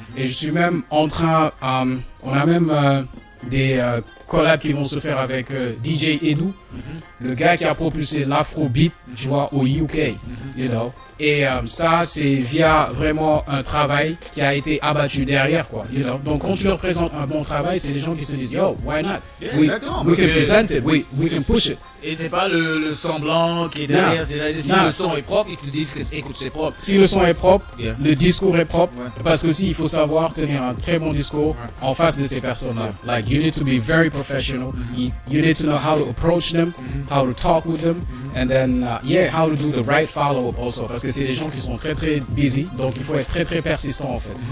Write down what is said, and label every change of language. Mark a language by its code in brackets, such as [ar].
[fr] Et je suis même en train, on a même des collabs qui vont se faire avec DJ Edu, le gars qui a propulsé l'Afrobeat, tu vois, au UK, [en] you know. [fr] Et ça, c'est via vraiment un travail qui a été abattu derrière, quoi, [en] you know. [fr] Donc, quand tu leur présentes un bon travail, c'est des gens qui se disent, yo, [en] why not? We can present it, we can push it. [fr] Et c'est pas le semblant qui est derrière, si le son est propre, ils te disent que écoute, c'est propre. Si le son est propre, le discours est propre, parce que aussi, il faut savoir tenir un très bon discours en face de ces personnes-là. [en] Like, you need to be very professional, you need to know how to approach them, how to talk with them, and then, how to do the right follow-up also, [fr] parce que c'est des gens qui sont très très busy, donc il faut être très très persistant en fait.